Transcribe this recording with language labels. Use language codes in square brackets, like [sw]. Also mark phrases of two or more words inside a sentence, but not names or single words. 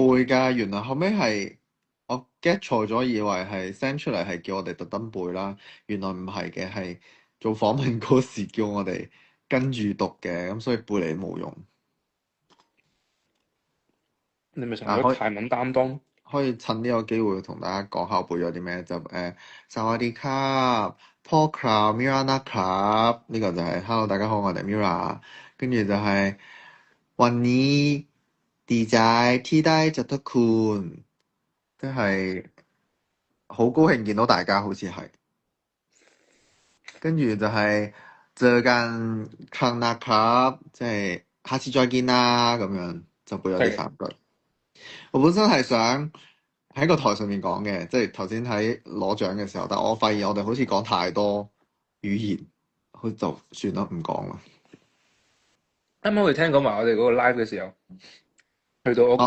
[yue] 背㗎，原來後尾係我 get 錯咗，以為係 send 出嚟係叫我哋特登背啦，原來唔係嘅，係做訪問嗰時叫我哋跟住讀嘅，咁所以背嚟冇用。你咪成啊，可以咗泰文擔當。可以趁呢個機會同大家講下我背咗啲咩，就薩瓦迪卡、Paul Club、Mirana Club 呢個就係 Hello 大家好，我哋 Mira，跟住就係 [th] วันนี้ดีใจที่ได้เจอทุกคน [yue] 即係好高興見到大家，好似係。跟住就係 [th] เจอกันครั้งนะครับ [yue] 即係下次再見啦，咁樣就背咗呢三句。我本身係想喺個台上面講嘅，即係頭先喺攞獎嘅時候，但我發現我哋好似講太多語言，好就算啦，唔講啦。啱啱我哋聽講埋我哋嗰個 live 嘅時候，去到我